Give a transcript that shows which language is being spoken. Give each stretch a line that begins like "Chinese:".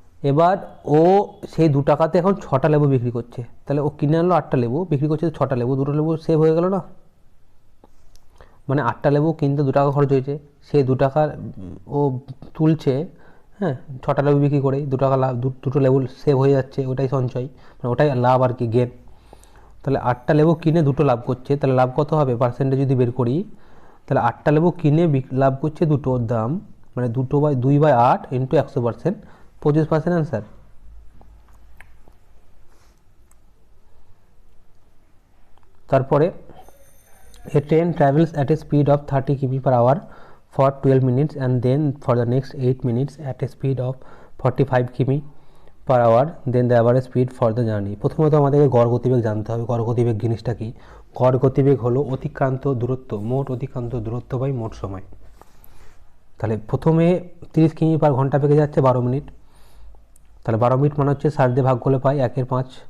Bangla: এবার ও সেই 2 টাকাতে এখন 6টা লেবু বিক্রি করছে, তাহলে ও কিনে আনলো 8টা লেবু, বিক্রি করছে 6টা লেবু, 2টো লেবু সেভ হয়ে গেল না, মানে 8টা লেবু কিনতে 2 টাকা খরচ হয়েছে, সেই 2 টাকা ও তুলছে, হ্যাঁ 6টা লেবু বিক্রি করে 2 টাকা লাভ, 2টো লেবু সেভ হয়ে যাচ্ছে, ওটাই সঞ্চয়, মানে ওটাই লাভ আর কি, গেন। তাহলে 8টা লেবু কিনে 2টো লাভ করছে, তাহলে লাভ কত হবে পার্সেন্টেজ যদি বের করি, তাহলে 8টা লেবু কিনে লাভ করছে 2টোর দাম, মানে 2/8 ইন্টু 100%, 25% অ্যান্সার।
English: তারপরে a train travels at a speed of 30 km per hour for 12 minutes and then for the next 8 minutes at a speed of 45 km per hour, then the average speed for the journey.
Bangla: প্রথমত আমাদেরকে গড় গতিবেগ জানতে হবে। গড় গতিবেগ জিনিসটা কি? গড় গতিবেগ হলো অতিক্রান্ত দূরত্ব, মোট অতিক্রান্ত দূরত্ব বাই মোট সময়। তাহলে প্রথমে 30 কিমি পার ঘন্টা বেগে যাচ্ছে 12 মিনিট, তাহলে 12 মিনিট মানে হচ্ছে 60 দিয়ে ভাগ করলে পাই 1/5।